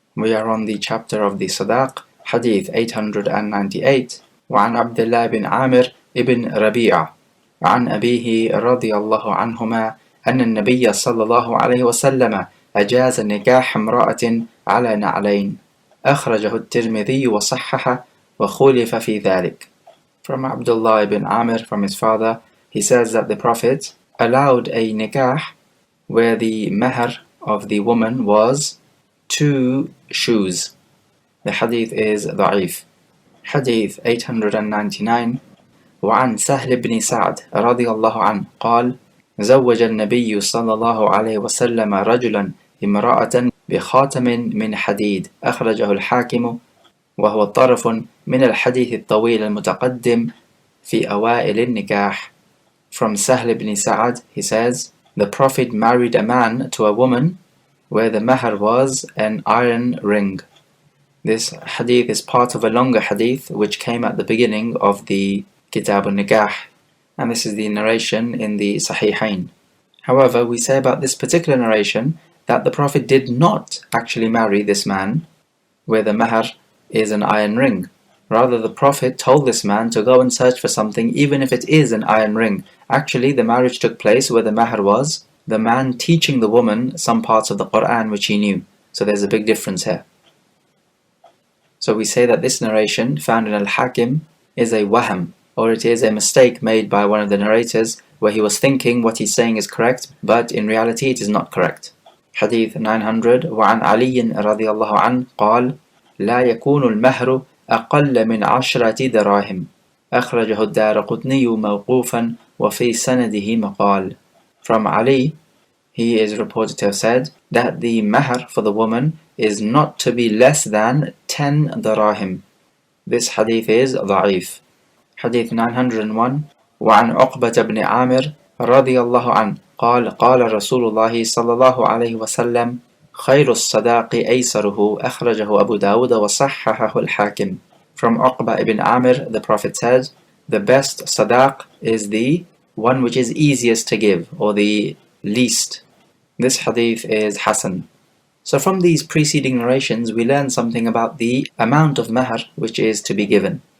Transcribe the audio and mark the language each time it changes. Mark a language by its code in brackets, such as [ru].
[en] We are on the chapter of the Sadaq, Hadith 898. [ar] وعن عبد الله بن عامر ابن ربيعة عن أبيه رضي الله عنهما أن النبي صلى الله عليه وسلم أجاز نكاح امرأة على نعلين أخرجه الترمذي وصححه وخولف في ذلك. [en] From Abdullah ibn Amir, from his father, he says that the Prophet allowed a nikah where the mahar of the woman was 2 shoes. The hadith is ضعيف. Hadith 899. [ar] وعن سهل بن سعد رضي الله عنه قال زوج النبي صلى الله عليه وسلم رجلا امرأة بخاتم من حديد أخرجه الحاكم وهو طرف من الحديث الطويل المتقدم في أوائل النكاح. [en] From Sahl ibn Sa'ad, he says, the Prophet married a man to a woman where the mahar was an iron ring. This hadith is part of a longer hadith which came at the beginning of the Kitab al-Nikah, and this is the narration in the Sahihain. However, we say about this particular narration that the Prophet did not actually marry this man where the mahar is an iron ring. Rather, the Prophet told this man to go and search for something even if it is an iron ring. Actually, the marriage took place where the mahar was the man teaching the woman some parts of the Quran which he knew. So there's a big difference here. So we say that this narration found in Al-Hakim is a waham, or it is a mistake made by one of the narrators where he was thinking what he's saying is correct, but in reality it is not correct. Hadith 900. [ar] وعن علي رضي الله عنه قال لا يكون المهر أقل من 10 دراهم أخرجه الدارقطني موقوفا وفي سنده مقال. [en] From Ali, he is reported to have said that the mahar for the woman is not to be less than 10 darahim. This hadith is ضعيف. Hadith 901. [ar] وعن عقبة بن عامر رضي الله عنه قال قال رسول الله صلى الله عليه وسلم خير الصداق أيسره أخرجه أبو داود وصححه الحاكم. [en] From Uqba ibn Amir, the Prophet said, the best sadaq is the one which is easiest to give, or the least. This hadith is Hasan. So from these preceding narrations, we learn something about the amount of mahar which is to be given.